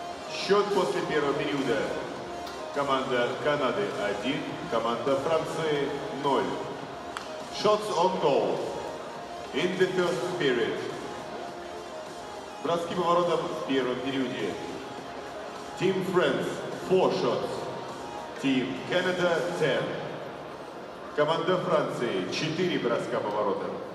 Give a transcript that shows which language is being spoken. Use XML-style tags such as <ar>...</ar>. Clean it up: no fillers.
<ru>Счет после первого периода. Команда Канады 1, команда Франции 0.</ru> <en>Shots on goal in the first period.</en> <ru>Броски по воротам в первом периоде.</ru> <en>Team France 4 shots. Team Canada 10.</en> <ru>Команда Франции 4 броска по воротам.</ru>